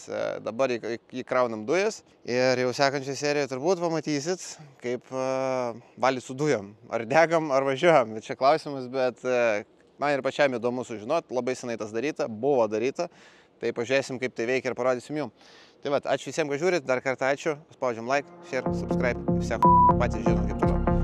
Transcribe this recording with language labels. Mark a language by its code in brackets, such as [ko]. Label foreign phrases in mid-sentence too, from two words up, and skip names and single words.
[lt] Dabar įkraunam dujas ir jau sekančią seriją turbūt pamatysit, kaip valį su dujom. Ar degam, ar važiuojam. Bet čia klausimas, bet man ir pačiam įdomu sužinoti, labai senai tas daryta, buvo daryta, tai pažiūrėsim, kaip tai veikia ir parodysim jum. Tai va, ačiū visiems, kad žiūrit, dar kartą ačiū, spaudžiam [en] like, share, subscribe, [lt] visi patys žino, kaip toliau.